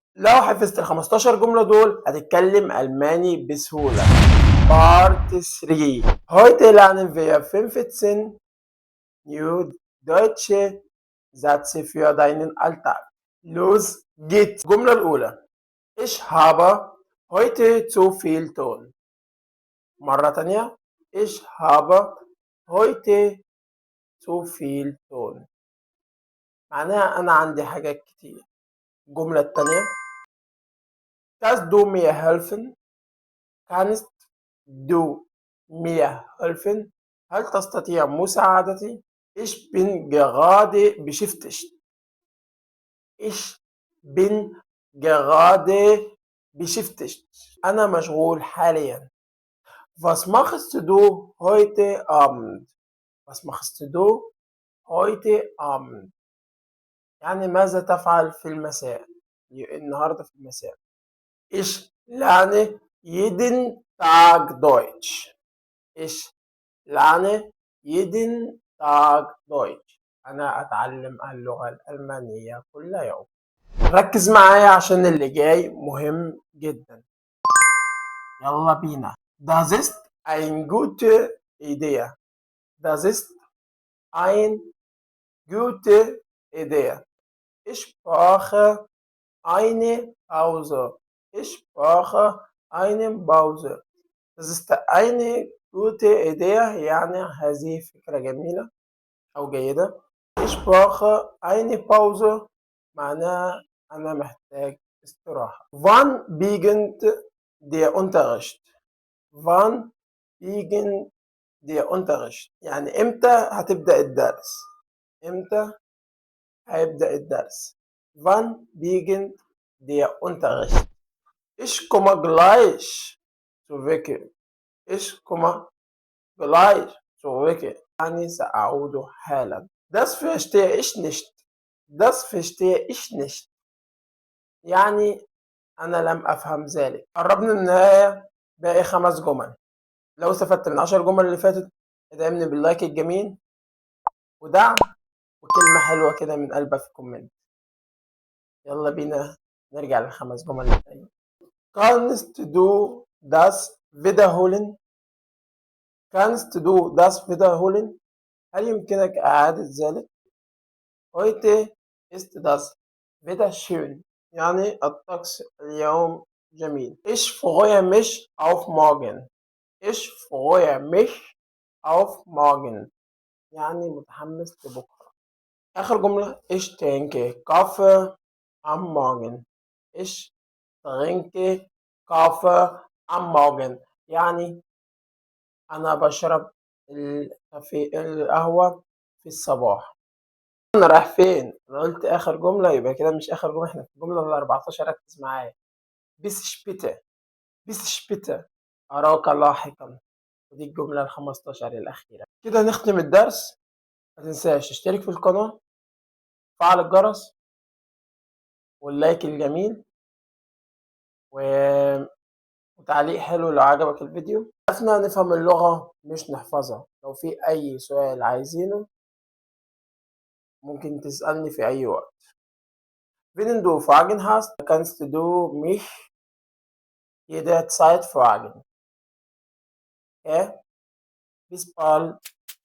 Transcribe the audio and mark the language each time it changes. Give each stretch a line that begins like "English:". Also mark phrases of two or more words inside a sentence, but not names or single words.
Arabic: لو حفظت ال 15 جملة دول هتتكلم ألماني بسهولة.
English: Part 3.
German: Heute lernen wir 15 New Deutsche Sätze für deinen Alltag. Los geht's.
Arabic: الجملة الأولى:
German: Ich habe heute zu viel tun.
Arabic: مرة تانية:
German: Ich habe heute zu viel tun.
Arabic: معناها أنا عندي حاجات كتير. الجملة التانية:
German: Kannst du mir helfen? Kannst du mir helfen?
Arabic: هل تستطيع مساعدتي؟
German: Ich bin gerade beschäftigt. Ich bin gerade beschäftigt.
Arabic: أنا مشغول حاليا.
German: Was machst du heute Abend? Was machst du heute Abend؟
Arabic: يعني ماذا تفعل في المساء؟ النهاردة في المساء.
German: Ich lerne jeden Tag Deutsch. Ich lerne jeden Tag Deutsch.
Arabic: أنا أتعلم اللغة الألمانية كل يوم. ركز معايا عشان اللي جاي مهم جدا. يلا بينا.
German: Das ist eine gute Idee. Das ist eine gute Idee. Ich brauche eine Pause. Ich brauche eine Pause. Das ist eine gute Idee.
Arabic: يعني هذه فكرة جميلة أو جيدة.
German: Ich brauche eine Pause
Arabic: معناها أنا محتاج استراحة.
German: Wann beginnt der Unterricht? Wann beginnt der Unterricht؟
Arabic: يعني إمتى هتبدأ الدرس؟ إمتى هيبدأ الدرس؟
German: Wann beginnt der Unterricht? Ich komme gleich zurück. Ich komme gleich zurück.
Arabic: يعني سأعود حالا.
German: Das verstehe ich nicht. Das verstehe ich nicht.
Arabic: يعني أنا لم أفهم ذلك. قربنا من النهاية. باقي 5 جمل. لو استفدت من 10 جمل اللي فاتت ادعمني باللايك الجميل ودعم وكلمة حلوة كده من قلبك في الكومنت. يلا بينا نرجع ل5 جمل التانية.
German: Kannst du das wiederholen? Kannst du das wiederholen؟
Arabic: هل يمكنك إعادة ذلك؟
German: Heute ist das Wetter schön.
Arabic: يعني الطقس اليوم جميل.
German: Ich freue mich auf morgen. Ich freue mich auf morgen.
Arabic: يعني متحمس لبكرة. آخر جملة:
German: Ich trinke Kaffee am Morgen. Ich trinke Kaffee am Morgen.
Arabic: يعني أنا بشرب القهوة في الصباح. أنا رايح فين؟ أنا قلت آخر جملة يبقى كده مش آخر جملة، إحنا في الجملة ال14. ركز معايا.
German: Bis später. Bis später.
Arabic: أراك لاحقا. ودي الجملة ال15 الأخيرة. كده نختم الدرس. ما تنساش تشترك في القناة، فعل الجرس واللايك الجميل وتعليق حلو لو عجبك الفيديو. هدفنا نفهم اللغة مش نحفظها. لو في أي سؤال عايزينه ممكن تسألني في أي وقت.
German: Wenn du Fragen hast, kannst du mich jederzeit fragen. Okay? Bis bald.